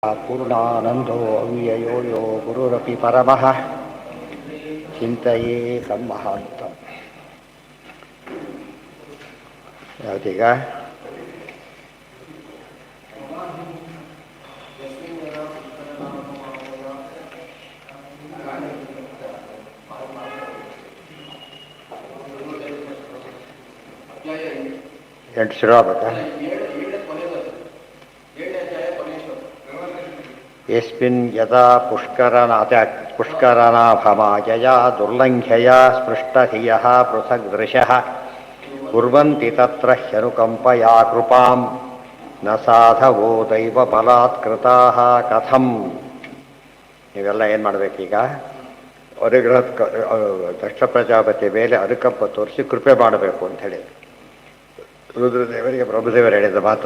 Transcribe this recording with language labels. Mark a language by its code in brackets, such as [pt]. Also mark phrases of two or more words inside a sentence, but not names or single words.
[sa] पूर्णानन्दो अव्ययो यो गुरुरपि परमः ಚಿಂತೆಯೇ ತಮ್ಮಹಾಂತಂ. [kn] ಯಾವತ್ತೀಗ ಎಂಟು ಶುರು ಆಗ್ಬೇಕಾ? [sa] ಯಸ್ಮಿನ್ ಯದಾ ಪುಷ್ಕರನಾಭಮಾಯಯಾ ದುರ್ಲಂಘ್ಯಯಾ ಸ್ಪೃಷ್ಟಧಿಯಃ ಪೃಥಗ್ದೃಶಃ ಕುರ್ವಂತಿ ತತ್ರ ಹ್ಯನುಕಂಪಯಾ ಕೃಪಾಂ ನ ಸಾಧವೋ ದೈವ ಬಲಾತ್ಕೃತಾಃ ಕಥಂ. [kn] ನೀವೆಲ್ಲ ಏನು ಮಾಡಬೇಕೀಗ? ಅನುಗ್ರಹ ದಕ್ಷ ಪ್ರಜಾಪತಿ ಮೇಲೆ ಅನುಕಂಪ ತೋರಿಸಿ ಕೃಪೆ ಮಾಡಬೇಕು ಅಂತ ಹೇಳಿ ರುದ್ರದೇವರಿಗೆ ಪ್ರಭುದೇವರು ಹೇಳಿದ ಮಾತು.